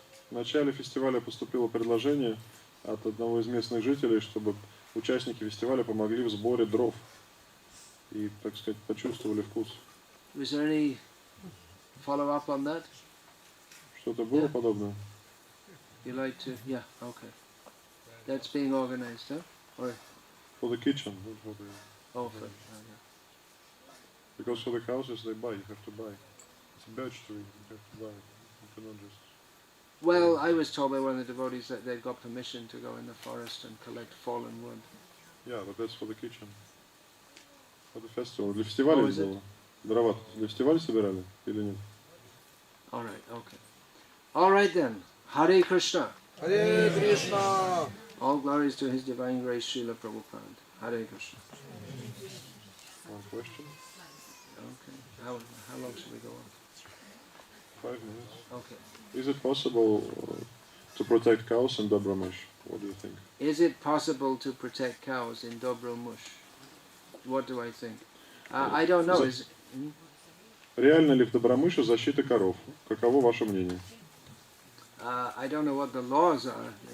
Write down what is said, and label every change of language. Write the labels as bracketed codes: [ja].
[ru] В начале фестиваля поступило предложение от одного из местных жителей, чтобы участники фестиваля помогли в сборе дров и, так сказать, почувствовали вкус. [en] Was there any follow-up on that? [ru] Что-то было подобное? [en] You like to? Yeah, okay. That's being organized, huh? Or For the kitchen. oh, for, Because for the houses they buy, you have to buy. It's a birch tree, you have to buy it. You cannot just... Well, I was told by one of the devotees that they'd got permission to go in the forest and collect fallen wood. Yeah, but that's for the kitchen. For the festival. [ru] Для фестиваля [en] Oh, is it? [ru] было. Дрова для фестиваля собирали или нет? [en] All right, okay. All right then. Hare Krishna. Hare Krishna. All glories to His Divine Grace, Srila Prabhupada. Hare Krishna. One question. Okay. How long should we go on? 5 minutes. Okay. Is it possible to protect cows in Добромыше? What do you think? Is it possible to protect cows in Добромыше? What do I think? I don't know. Is [ru] Реально ли в Добромыше защита коров? Каково ваше мнение? [en] I don't know what the laws are.